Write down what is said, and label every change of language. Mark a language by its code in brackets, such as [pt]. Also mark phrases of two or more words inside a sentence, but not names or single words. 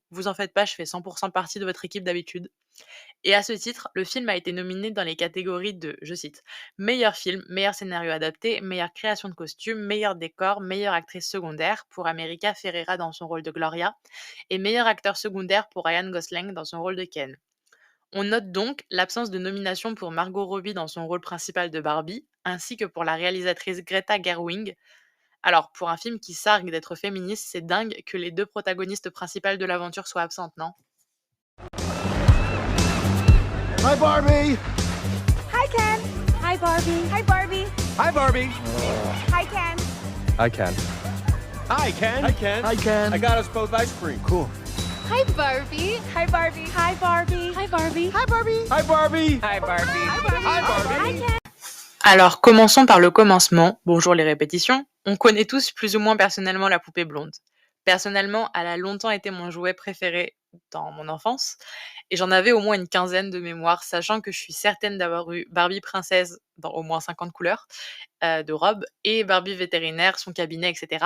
[fr] Vous en faites pas, je fais 100% partie de votre équipe d'habitude. Et à ce titre, le film a été nominé dans les catégories de, je cite, meilleur film, meilleur scénario adapté, meilleure création de costumes, meilleur décor, meilleure actrice secondaire pour America Ferrera dans son rôle de Gloria, et meilleur acteur secondaire pour Ryan Gosling dans son rôle de Ken. On note donc l'absence de nomination pour Margot Robbie dans son rôle principal de Barbie, ainsi que pour la réalisatrice Greta Gerwig. Alors, pour un film qui s'argue d'être féministe, c'est dingue que les deux protagonistes principales de l'aventure soient absentes, non? [en] Hi, Barbie. Hi, Ken. Hi, Barbie. Hi, Barbie. Hi, Barbie. Hi, Ken. I can. Hi, Ken. I can. Hi, Ken. I got us both ice cream. Cool. Hi, Barbie. Hi, Barbie. Hi, Barbie. Hi, Barbie. Hi, Barbie. Hi, Barbie. Hi, Barbie. Hi, Barbie. Hi, Ken. [fr] Alors, commençons par le commencement. Bonjour les répétitions. On connaît tous plus ou moins personnellement la poupée blonde. Personnellement, elle a longtemps été mon jouet préféré dans mon enfance, et j'en avais au moins une quinzaine de mémoire, sachant que je suis certaine d'avoir eu Barbie princesse dans au moins 50 couleurs de robes, et Barbie vétérinaire, son cabinet, etc.